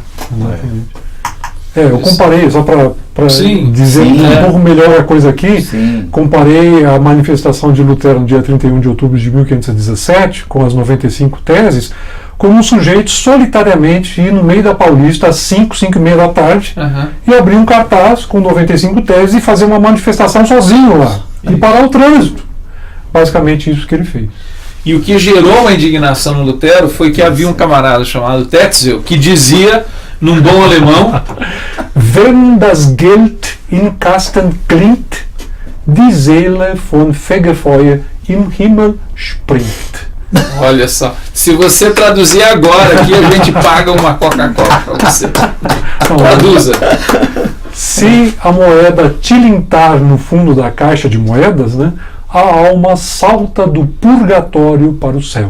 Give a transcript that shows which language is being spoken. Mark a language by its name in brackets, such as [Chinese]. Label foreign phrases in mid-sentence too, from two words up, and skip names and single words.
[Portuguese] Eu comparei, só para dizer um pouco melhor a coisa aqui, comparei a manifestação de Lutero no dia 31 de outubro de 1517, com as 95 teses, como um sujeito solitariamente ir no meio da Paulista às 5h30 da tarde e abrir um cartaz com 95 teses e fazer uma manifestação sozinho lá, e parar o trânsito. Basicamente isso que ele fez. E o que gerou uma indignação no Lutero foi que havia um camarada chamado Tetzel que dizia, num bom alemão, [German] Wenn das Geld in Kasten klingt, die Seele von Fegefeuer im Himmel springt. [Portuguese] Olha só, se você traduzir agora aqui, a gente paga uma Coca-Cola para você. Traduza. Se a moeda tilintar no fundo da caixa de moedas, né, a alma salta do purgatório para o céu.